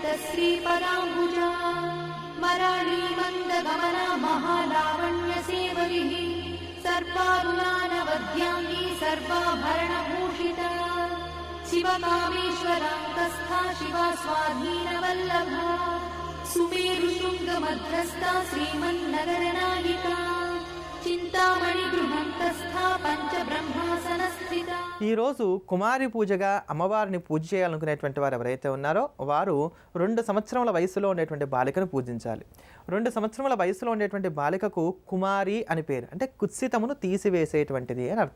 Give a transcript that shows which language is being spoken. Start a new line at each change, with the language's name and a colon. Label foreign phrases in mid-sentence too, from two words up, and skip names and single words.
Sanskrit: श्रीपदाम्बुजा मराळी मन्दगमना महालावण्य सेवरिः सर्वारुणानवद्याङ्गी सर्वाभरणभूषिता शिवकामेश्वरान्तस्था शिवा स्वाधीनवल्लभा सुमेरुशृङ्गमध्यस्था श्रीमन्नगरनायिका చింతామణి గృహంతస్థా పంచబ్రహ్మాసనస్థిత.
Telugu: ఈరోజు కుమారి పూజగా అమ్మవారిని పూజ చేయాలనుకునేటువంటి వారు ఎవరైతే ఉన్నారో వారు 2 సంవత్సరముల వయసులో ఉండేటువంటి బాలికను పూజించాలి. 2 సంవత్సరముల వయసులో ఉండేటువంటి బాలికకు కుమారి అని పేరు, అంటే కుత్సితమును తీసివేసేటువంటిది అని అర్థం.